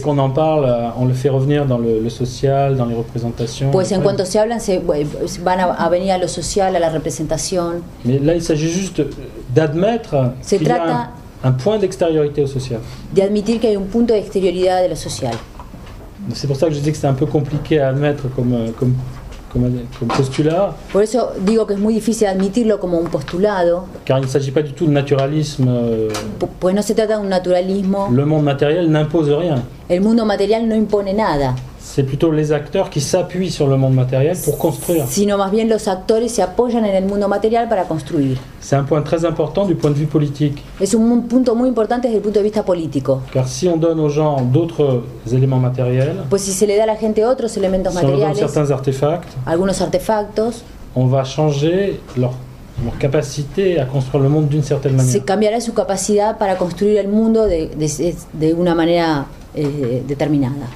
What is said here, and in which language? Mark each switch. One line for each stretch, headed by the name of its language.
French: qu'on en parle, on le fait revenir dans le social, dans les représentations.
Spanish: pues en cuanto se hablan van a venir a lo social, a la representación.
French: Mais là, il s'agit juste d'admettre
Spanish: Se
French: qu'il y a
Spanish: trata
French: un point d'extériorité au social.
Spanish: de admitir que hay un punto de exterioridad de lo social.
French: C'est pour ça que je dis que c'est un peu compliqué à admettre comme postulat,
Spanish: Por eso digo que es muy difícil admitirlo como un postulado,
French: car il ne s'agit pas du tout de naturalisme.
Spanish: pues no se trata de un naturalismo.
French: Le monde matériel n'impose rien.
Spanish: El mundo material no impone nada,
French: C'est plutôt les acteurs qui s'appuient sur le monde matériel pour construire.
Spanish: sino más bien los actores se apoyan en el mundo material para construir.
French: C'est un point très important du point de vue politique,
Spanish: Es un punto muy importante desde el punto de vista político,
French: car si on donne aux gens d'autres éléments matériels,
Spanish: pues si se le da a la gente otros elementos
French: si on leur donne
Spanish: materiales,
French: certains artefacts,
Spanish: algunos artefactos,
French: on va changer leur capacité à construire le monde d'une certaine manière.
Spanish: se cambiará su capacidad para construir el mundo de una manera determinada.